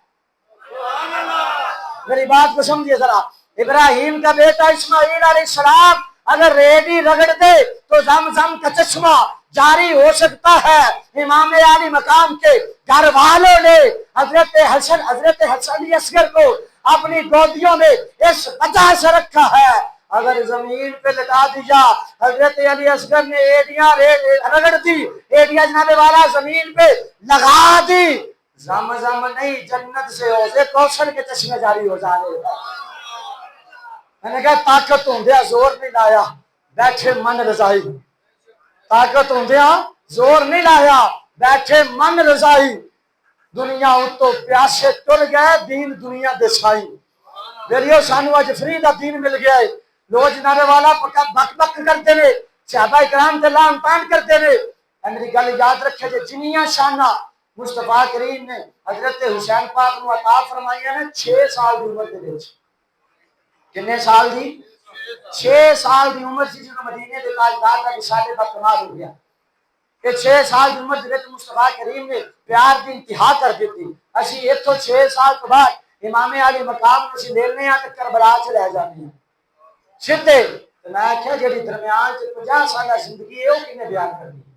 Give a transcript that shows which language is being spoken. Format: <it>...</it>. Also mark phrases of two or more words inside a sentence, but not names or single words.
<ur>میری بات کو سمجھیے ذرا، ابراہیم کا بیٹا اسماعیل علیہ السلام اگر ریڈی رگڑ دے تو زم زم کا چشمہ جاری ہو سکتا ہے۔ امام علی مقام کے گھر والوں نے حضرت حسن علی اصغر کو اپنی گودیوں میں اس وجہ سے رکھا ہے، اگر زمین پہ لٹا دیا، حضرت علی اصغر نے ایڈیاں رگڑ دی، ایڈیاں جناب والا زمین پہ لگا دی، زم زم نہیں جنت سے حوض کوثر کے چشمے جاری ہو جا رہے ہیں۔</ur> <pa>میں نے کہا طاقت ہوندیا زور نہیں لایا، بیٹھے من رضائی، طاقت ہوندیا زور نہیں لایا، بیٹھے من رضائی، دنیا اتو پیاسے ٹر گئے، دین دنیا دے سائی۔ میریو سانو اج فری دا دین مل گیا ہے، لوگ جناب والا بک بک کرتے نے، صحابہ کرام تے لعن طعن کرتے نے۔ میری گل یاد رکھے جے جنیاں شانہ مصطفیٰ کریم نے حضرت حسین پاک نو عطا فرمائی ہے 6 سال دی عمر دے وچ۔ کتنے سال دی؟ 6 سال دی عمر سی جدوں مدینے دے تاجدار دا وصال دا کمال ہو گیا۔ کہ 6 سال دی عمر دے وچ مصطفیٰ کریم نے پیار دی انتہا کر دیتی۔ اسی ایتھوں 6 سال تو بعد امام علی مقام نو اسی لینے آ تے کربلا چ لے جانے ہیں سیدھے۔ میں آکھیا جڑی درمیان چ 50 سالہ زندگی ہے او کنے بیان کرنی؟</pa>